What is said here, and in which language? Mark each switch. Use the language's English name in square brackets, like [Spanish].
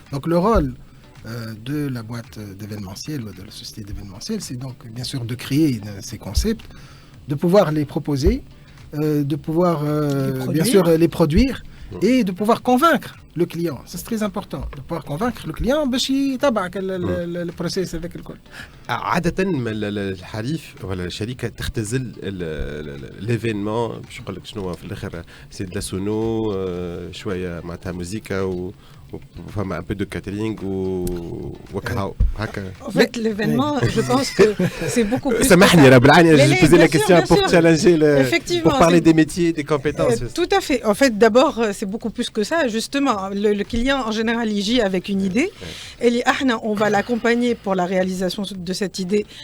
[French] Donc le rôle de la boîte d'événementiel ou de la société d'événementiel, c'est donc bien sûr de créer ces concepts, de pouvoir les proposer, de pouvoir bien sûr les produire et de pouvoir convaincre le client. C'est très important de pouvoir convaincre le client باش يتبع le process avec الكل. [Arabic] عادة الحريف ولا الشركة تختزل l'événement باش نقول لك شنو في الآخر سي دو لا سونو شوية معناتها موسيقى وفما un peu de catering وكهو هكا. [French] En fait, l'événement, je pense que c'est beaucoup plus. سامحني راه بالعاني j'ai posé la question pour challenger pour parler des métiers, des compétences. Tout à fait. En fait, d'abord, c'est beaucoup plus que ça. Justement, le client en général il gît avec une idée. Et on va l'accompagner pour la réalisation de cette idée.